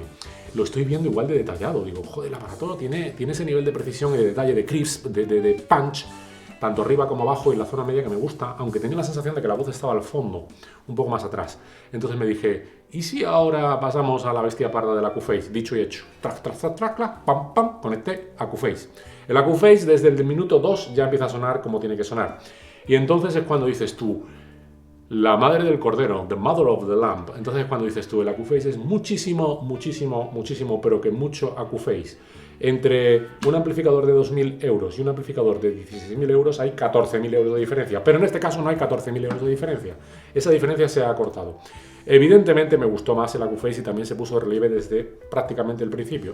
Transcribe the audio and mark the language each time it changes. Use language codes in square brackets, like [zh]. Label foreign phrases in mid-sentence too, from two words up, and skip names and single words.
[es] Lo estoy viendo igual de detallado. Digo, joder, el aparato tiene ese nivel de precisión y de detalle, de crisp, de punch, tanto arriba como abajo y en la zona media que me gusta, aunque tenía la sensación de que la voz estaba al fondo, un poco más atrás. Entonces me dije, ¿y si ahora pasamos a la bestia parda del Acufase? Dicho y hecho. Trac, trac, trac, trac, trac, pam, pam, conecté Acufase. El Acufase desde el minuto 2 ya empieza a sonar como tiene que sonar. Y entonces es cuando dices tú, La madre del cordero, [en] the mother of the lamb. [es] Entonces cuando dices tú, el AcuFace es muchísimo, muchísimo, muchísimo, pero que mucho AcuFace. Entre un amplificador de 2.000 euros y un amplificador de 16.000 euros hay 14.000 euros de diferencia. Pero en este caso no hay 14.000 euros de diferencia. Esa diferencia se ha acortado. Evidentemente me gustó más el AcuFace y también se puso de relieve desde prácticamente el principio.